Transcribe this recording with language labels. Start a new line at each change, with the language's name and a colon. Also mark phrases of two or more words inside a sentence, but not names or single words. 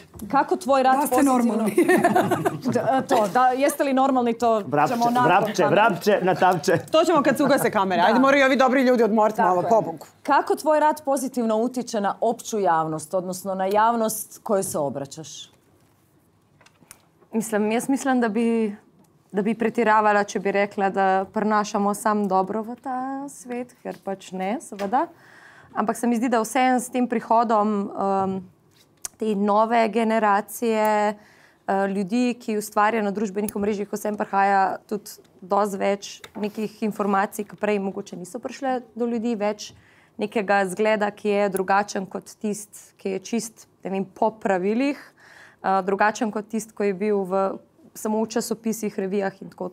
Croatian: Kako tvoj rad pozitivno... normalni. Jeste li normalni, to ćemo Vrapče, na tavče. To ćemo kad se ugase kamere. Ajde, moraju ovi dobri ljudi odmoriti malo, pobogu. Kako tvoj rad pozitivno utječe na opću javnost, odnosno na javnost kojoj se obraćaš?
Slovenian: Jaz mislim, da bi pretiravala, če bi rekla, da prinašamo sam dobro v ta svet, ker pač ne, seveda. Ampak se mi zdi, da vseeno s tem prihodom te nove generacije ljudi, ki ustvarjajo na družbenih omrežjih, vsem prihaja tudi dosti več nekih informacij, ki prej mogoče niso prišle do ljudi, več nekega zgleda, ki je drugačen kot tist, ki je čist, ne vem, po pravilih, drugačen kot tist, ko je bil samo v časopisih, revijah in tako.